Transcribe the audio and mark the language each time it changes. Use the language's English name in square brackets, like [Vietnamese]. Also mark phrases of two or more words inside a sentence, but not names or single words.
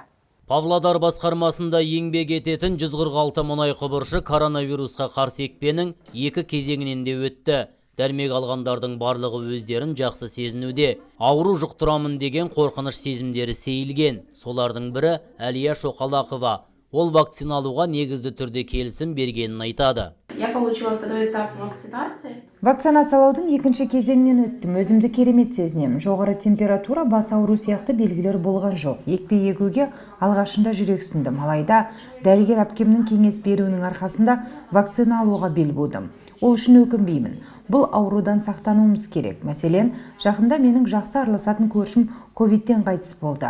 [Kazakh] Павлодар басқармасында еңбек ететін 146 мұнай құбыршы коронавирусқа қарсы екпенің екі кезеңінен де өтті. Дәрмек алғандардың барлығы өздерін жақсы сезінуде. Ауру жұқтырамын деген қорқыныш сезімдері сейілген. Солардың бірі Әлия Шоқалақова. Ол вакциналуға негізді түрде келісім бергенін айтады. [Russian] Я получила второй этап вакцинации. [Kazakh] Вакцинациялаудың екінші кезеңінен өттім. Өзімді керемет сезінемін. Жоғары температура, бас ауру сияқты белгілер болған жоқ. Екпе егуге алғашында жүрексіндім. Алайда дәрігер әпкемнің кеңес беруінің арқасында вакцина алуға бел будым. Ол үшін өкінбеймін. Бұл аурудан сақтануымыз керек. Мәселен, жақында менің жақсы араласатын көршім ковидтен қайтыс болды.